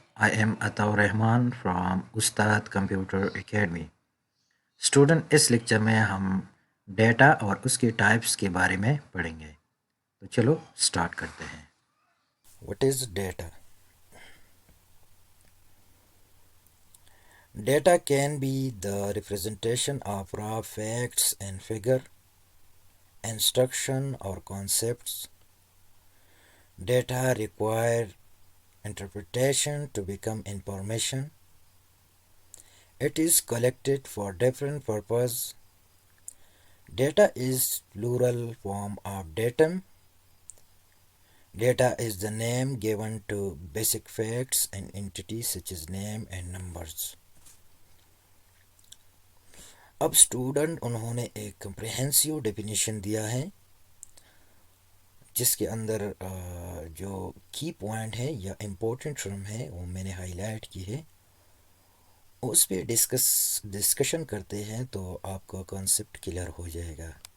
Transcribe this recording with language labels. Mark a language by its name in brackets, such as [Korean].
[English] I am Ataur Rahman from Ustad Computer Academy. [Hindi] Student इस lecture में हम data और उसके टाइप्स के बारे में पढ़ेंगे। तो चलो स्टार्ट करते हैं। [English] What is data? Data can be the representation of raw facts and figure, instruction or concepts. Data require interpretation to become information. It is collected for different purpose. Data is plural form of datum. Data is the name given to basic facts and entities such as name and numbers. [Hindi] अब student उन्होंने एक comprehensive definition दिया है जिसके अंदर जो की point है या इम्पोर्टेंट टर्म है वो मैंने हाईलाइट की है। उस पे डिस्कशन करते हैं तो आपका कॉन्सेप्ट क्लियर हो जाएगा।